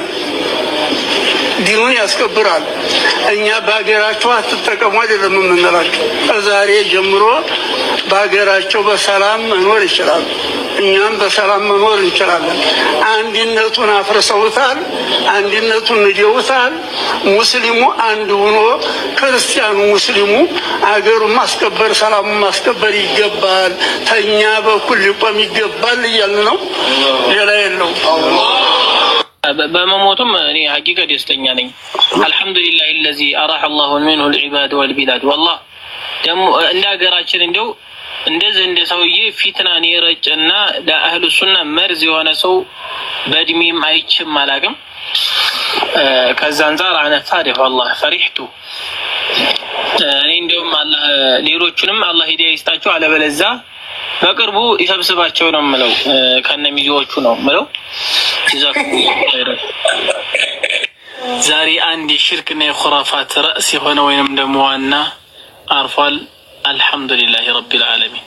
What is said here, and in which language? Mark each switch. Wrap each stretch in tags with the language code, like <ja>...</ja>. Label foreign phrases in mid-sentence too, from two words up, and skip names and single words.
<am>ዲኑን ያስከብራል። እኛ በአገራቸው አትጠቀሙ አይደለም የምንላቸው። ከዛሬ ጀምሮ በአገራቸው በሰላም መኖር ይችላል። እኛም በሰላም መኖር እንችላለን። አንድነቱን አፍርሰውታል፣ አንድነቱን ንደውታል። ሙስሊሙ አንድ ሆኖ ክርስቲያኑ ሙስሊሙ አገሩን ማስከበር ሰላሙን ማስከበር ይገባል። ተኛ በኩል ሊቆም ይገባል እያልን ነው። ሌላ የለውም። በመሞቱም እኔ ሐቂቃ ደስተኛ ነኝ። አልহামዱሊላህ</am> <ar>الذي اراح الله منه العباد والبلاد والله</ar> <am>ደግሞ እንደ ሀገራችን እንደው እንደዚህ እንደ ሰውዬ ፊትናን የረጨና ለአህሉ ሱና መርዝ የሆነ ሰው በእድሜም አይችም አላቅም። ከዛ አንፃር</am> <ar>انا فرح والله فرحت።</ar> <am>እኔ እንደውም አላህ ሌሎቹንም አላህ ሂዳያ ይስጣቸው፣ አለበለዚያ በቅርቡ ይሰብስባቸው ነው የምለው፣ ከነሚዜዎቹ ነው የምለው። ዛሬ አንድ ሽርክና የኹራፋት ራስ የሆነ ወይንም ደግሞ ዋና አርፏል።</am> <ar>الحمد لله رب العالمين።</ar>